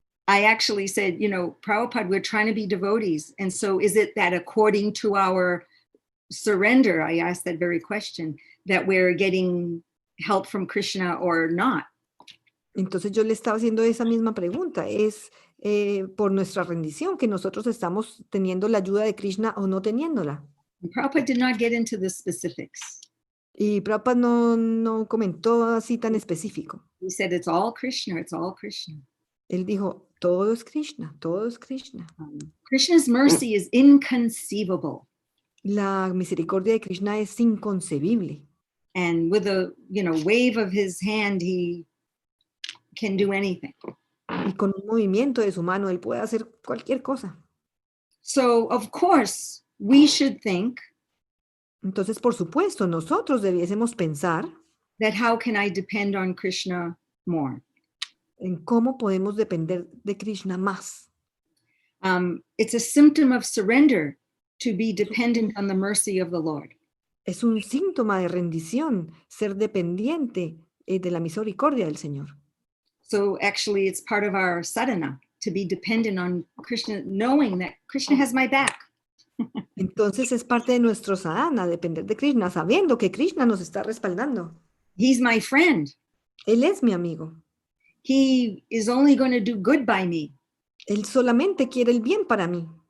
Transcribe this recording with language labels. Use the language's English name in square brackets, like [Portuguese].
[English] I actually said, Prabhupada, we're trying to be devotees. And so is it that according to our surrender, I asked that very question, that we're getting help from Krishna or not? [Spanish] Entonces yo le estaba haciendo esa misma pregunta. ¿Es por nuestra rendición que nosotros estamos teniendo la ayuda de Krishna o no teniéndola? [English] And Prabhupada did not get into the specifics. [Spanish] Y Prabhupada no comentó así tan específico. [English] He said, it's all Krishna, it's all Krishna. [Spanish] Él dijo, todo es Krishna, todo es Krishna. [English] Krishna's mercy is inconceivable. [Spanish] La misericordia de Krishna es inconcebible. [English] And with a wave of his hand, he can do anything. [Spanish] Y con un movimiento de su mano, él puede hacer cualquier cosa. [English] So, of course, we should think [Spanish] Entonces, por supuesto, nosotros debiésemos pensar [English] that how can I depend on Krishna more? [Spanish] en cómo podemos depender de Krishna más. [English] It's a symptom of surrender to be dependent on the mercy of the Lord. [Spanish] Es un síntoma de rendición, ser dependiente de la misericordia del Señor. [English] So actually, it's part of our sadhana to be dependent on Krishna, knowing that Krishna has my back. [Spanish] Entonces es parte de nuestro sadhana, depender de Krishna, sabiendo que Krishna nos está respaldando. [English] He's my friend. [Spanish] Él es mi amigo. [English] He is only going to do good by me. [Spanish] Él solamente quiere el bien para mí.